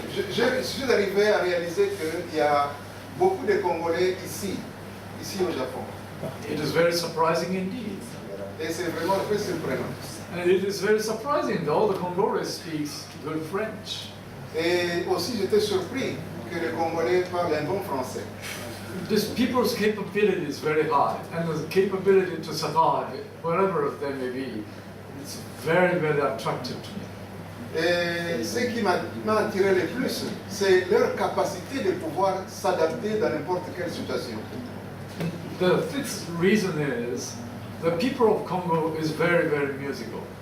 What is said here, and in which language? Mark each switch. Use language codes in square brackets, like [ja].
[fr] Je suis arrivé à réaliser qu'il y a beaucoup de Congolais ici au Japon. [en] It is very surprising indeed. [fr] Et c'est vraiment très surprenant. [en] And it is very surprising that all the Congolese speaks good French. [fr] Et aussi j'étais surpris que les Congolais parlent un bon français. [en] This people's capability is very high, and the capability to survive, wherever they may be, it's very, very attractive to me. [fr] Et ce qui m'a attiré le plus, c'est leur capacité de pouvoir s'adapter dans n'importe quelle situation. [en] The fifth reason is the people of Congo is very, very musical.